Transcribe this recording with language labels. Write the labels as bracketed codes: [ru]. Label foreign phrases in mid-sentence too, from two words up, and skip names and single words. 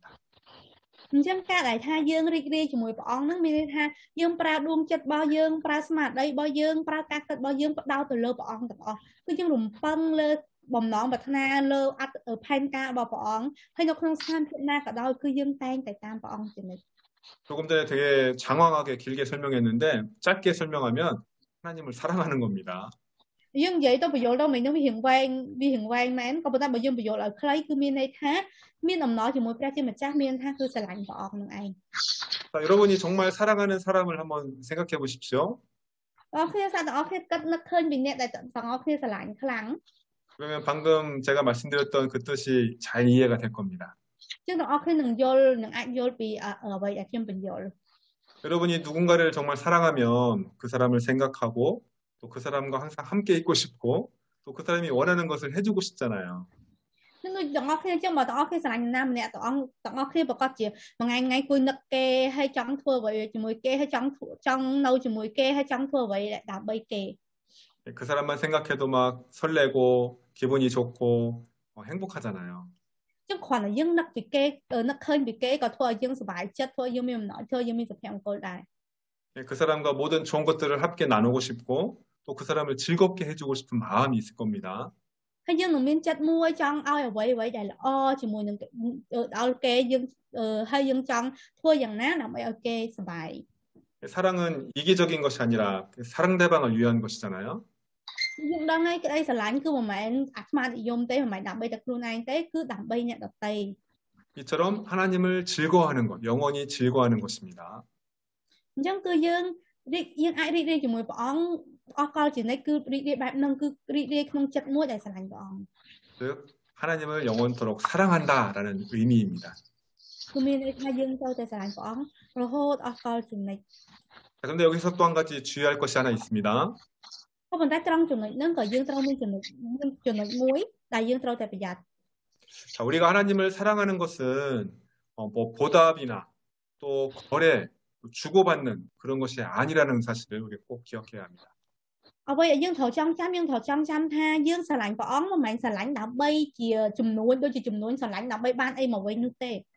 [km] អញ្ចឹងការដែលថាយើងរីករាយជាមួយព្រះអង្គនឹងមានន័យថាយើងប្រើដួងចិត្តរបស់យើងប្រើស្មារតីរបស់យើងប្រើការគិតរបស់យើងផ្ដោតទៅលើព្រះអង្គទាំងអស់គឺយើងរំពឹងលើបំណងប្រាថ្នាលើផែនការរបស់ព្រះអង្គហើយនៅក្នុងស្ថានភាពណាក៏ដោយគឺយើងតែងតែតាមព្រះអង្គជានិច្ច [ko] 조금 전에 되게 장황하게 길게 설명했는데 짧게 설명하면 하나님을 사랑하는 겁니다. [km] យើងនិយាយទៅបញ្យល់ទៅមិញនោះវារៀងវែងមែនក៏ប៉ុន្តែបើយើងបញ្យល់ឲ្យខ្លីគឺមានន័យថាមានអំណរជាមួយព្រះជាម្ចាស់មានថាគឺស្រឡាញ់ព្រះអង្គនឹងឯង [ko] 자, 여러분이 정말 사랑하는 사람을 한번 생각해 보십시오. [km] បងប្អូនទាំងអស់គ្នាគិតនឹកឃើញពីអ្នកដែលទាំងអស់គ្នាស្រឡាញ់ខ្លាំង [ko] 그러면 방금 제가 말씀드렸던 그 뜻이 잘 이해가 될 겁니다. [km] ជាងទាំងអស់គ្នានឹងយល់នឹងអាចយល់ពីអ្វីដែលខ្ញុំបញ្យល់ [ko] 여러분이 누군가를 정말 사랑하면 그 사람을 생각하고 또 그 사람과 항상 함께 있고 싶고 또 그 사람이 원하는 것을 해주고 싶잖아요. [km] នឹងទាំងអស់គ្នាចឹងបើទាំងអស់គ្នាស្រឡាញ់ណាម្នាក់ទាំងអស់គ្នាប្រកាសជាមួយថ្ងៃគួយនឹកគេហើយចង់ធ្វើអ្វីជាមួយគេហើយចង់នៅជាមួយគេហើយចង់ធ្វើអ្វីដើម្បីគេ [ko] 그 사람만 생각해도 막 설레고 기분이 좋고 행복하잖아요. [km] ចឹងគ្រាន់តែយើងនឹកពីគេនឹកឃើញពីគេក៏ធ្វើឲ្យយើងសប្បាយចិត្តធ្វើឲ្យយើងមានអំណរធ្វើឲ្យយើងមានសុភមង្គលដែរ [ko] 그 사람과 모든 좋은 것들을 함께 나누고 싶고 또 그 사람을 즐겁게 해주고 싶은 마음이 있을 겁니다. [km] ហើយយើងនឹងមានចិត្តមួយចង់ឲ្យអ្វីដែលល្អជាមួយនឹងដល់គេយើងហើយយើងចង់ធ្វើយ៉ាងណាដើម្បីឲ្យគេសប្បាយ [ko] 사랑은 이기적인 것이 아니라 상대방을 위한 것이잖아요. [km] យើងដឹងហើយក្តីស្រឡាញ់គឺមិនមែនអាត្មានិយមទេមិនមែនដើម្បីតែខ្លួនឯងទេគឺដើម្បីអ្នកដទៃ [ko] 이처럼 하나님을 즐거워하는 것, 영원히 즐거워하는 것입니다. [km] អញ្ចឹងគឺយើងអាចរីករាយជាមួយព្រះអង្គអស់កលជានិច្ចគឺរីករាយបែបហ្នឹងគឺរីករាយក្នុងចិត្តមួយដែលស្រឡាញ់ព្រះអង្គ [ko] 즉 하나님을 영원토록 사랑한다라는 의미입니다. [km] គឺមានន័យថាយើងត្រូវតែស្រឡាញ់ព្រះអង្គរហូតអស់កលជានិច្ច [ko] 그런데 여기서 또 한 가지 주의할 것이 하나 있습니다. [km] ក៏ប៉ុន្តែត្រង់ចំណុចហ្នឹងក៏យើងត្រូវមានចំណុចមួយដែលយើងត្រូវតែប្រយ័ត្ន [ko] 자, 우리가 하나님을 사랑하는 것은 뭐 보답이나 또 거래, 또 주고받는 그런 것이 아니라는 사실을 우리 꼭 기억해야 합니다. [km] អ្វីដែលយើងត្រូវចងចាំថាយើងស្រឡាញ់ព្រះអង្គមិនមែនស្រឡាញ់ដើម្បីជាចំនួនដូចជាចំនួនស្រឡាញ់ដើម្បីបានអីមកវិញនោះទេ